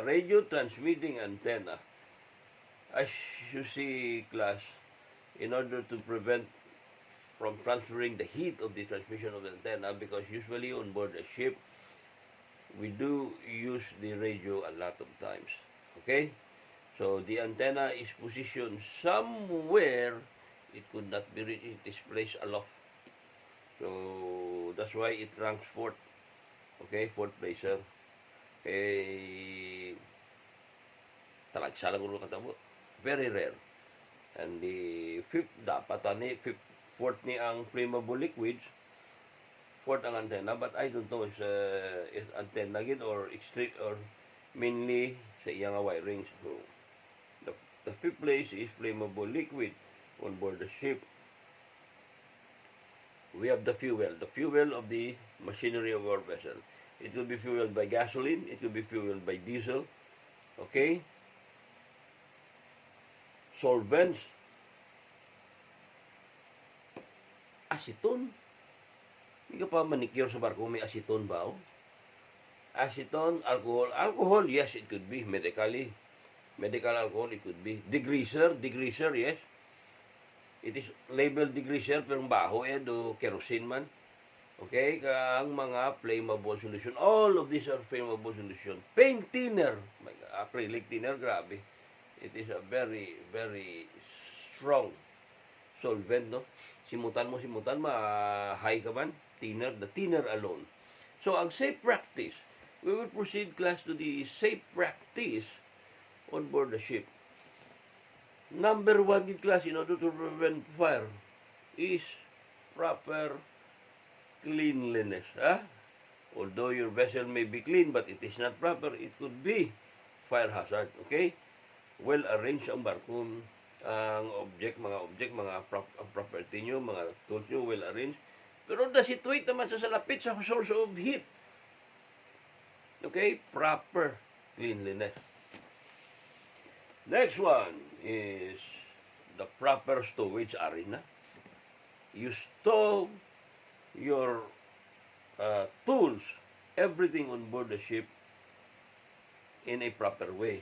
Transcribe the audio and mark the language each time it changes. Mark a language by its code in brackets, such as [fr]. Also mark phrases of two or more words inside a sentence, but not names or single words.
[en] Radio transmitting antenna. As you see, class, in order to prevent from transferring the heat of the transmission of the antenna, because usually on board a ship, we do use the radio a lot of times. Okay? So the antenna is positioned somewhere it could not be reached. It is placed aloft. So that's why it ranks 4th. Okay, 4th place, sir. [hil] Okay, talagsa lang ulo katabo. [en] Very rare. And the 5th, [hil] dapat 4th ni ang [en] flammable liquids. 4th ang antenna, but I don't know if antenna gid or extreme or mainly [hil] sa iyang [en] wirings. So the 5th place is flammable liquid on board the ship. We have the fuel. The fuel of the machinery of our vessel. It could be fueled by gasoline, it could be fueled by diesel, okay? Solvents, aceton. [hil] Hindi ka pa manicure sa barko, may aceton ba? [en] Aceton, alcohol. Alcohol, yes, it could be. Medically. Medical alcohol, it could be. Degreaser, yes. It is labeled degreaser, [hil] pero baho do [en] kerosene man. [hil] Okay, ang mga [en] flammable solution. All of these are flammable solution. Paint thinner, acrylic thinner, grabe. It is a very, very strong solvent, no? [hil] Simutan, ma-high ka man, [en] thinner, the thinner alone. So, ang safe practice, we will proceed, class, to the safe practice on board the ship. Number one, class, in order to prevent fire, is proper cleanliness. Although your vessel may be clean, but it is not proper, it could be fire hazard. Okay? Well arranged [hil] ang barko, ang mga property nyo, mga tools nyo, [en] well arranged. [hil] Pero [en] does it wait [hil] naman sa salapit sa [en] source of heat? Okay? Proper cleanliness. Next one is the proper stowage arena. You stow your tools, everything on board the ship in a proper way.